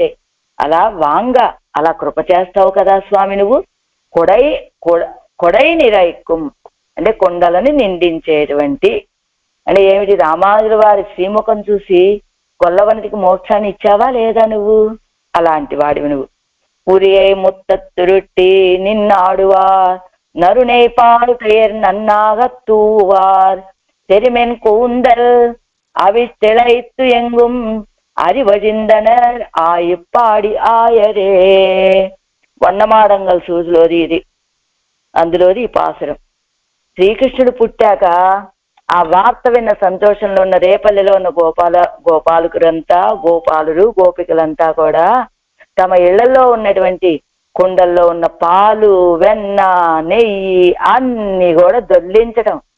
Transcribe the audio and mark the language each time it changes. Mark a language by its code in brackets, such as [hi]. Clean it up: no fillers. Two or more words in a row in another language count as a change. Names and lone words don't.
[te] అలా అలా కృప చేస్తావు కదా స్వామి నువ్వు. [ta] கொடை நிறைக்கும் [te] అంటే కొండలని నిండించేటువంటి అంటే ఏమిటి? రామానుజుల వారి శ్రీముఖం చూసి కొల్లవనిటికి మోక్షాన్ని ఇచ్చావా లేదా నువ్వు? అలాంటి వాడివి నువ్వు. [ta] உரியை முத்தத்துருட்டி நின்னாடுவார் நறுனை பால் பெயர் நன்னாகத் தூவார் செருமென் கூந்தல் அவித்திளைத்து எங்கும் அறிவழிந்தனர் ஆய்ப்பாடி ஆயரே. [te] వన్నమాడంగల్ సూజులోది ఇది, అందులోది ఈ పాసురం. శ్రీకృష్ణుడు పుట్టాక ఆ వార్త విన్న సంతోషంలో ఉన్న రేపల్లెలో ఉన్న గోపాలకులంతా గోపికలంతా కూడా తమ ఇళ్లలో ఉన్నటువంటి కుండల్లో ఉన్న పాలు, వెన్న, నెయ్యి అన్ని కూడా దొర్లించటం,